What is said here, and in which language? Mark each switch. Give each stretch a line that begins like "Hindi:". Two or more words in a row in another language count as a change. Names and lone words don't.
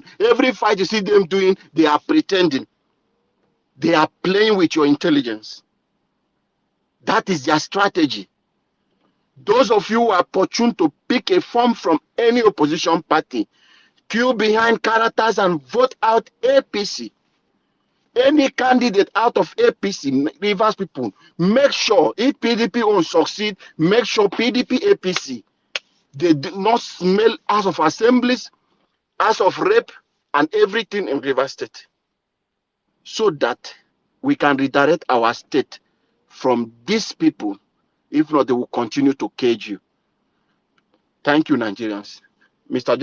English: Every fight you see them doing, they are pretending. They are playing with your intelligence. That is their strategy. Those of you who are opportune to pick a form from any opposition party, queue behind characters and vote out APC. Any candidate out of APC, Rivers people, make sure if PDP won't succeed, make sure PDP APC, they do not smell House of Assemblies, House of Rep, and everything in Rivers State, so that we can redirect our state from these people. If not, they will continue to cage you. Thank you, Nigerians. Mr.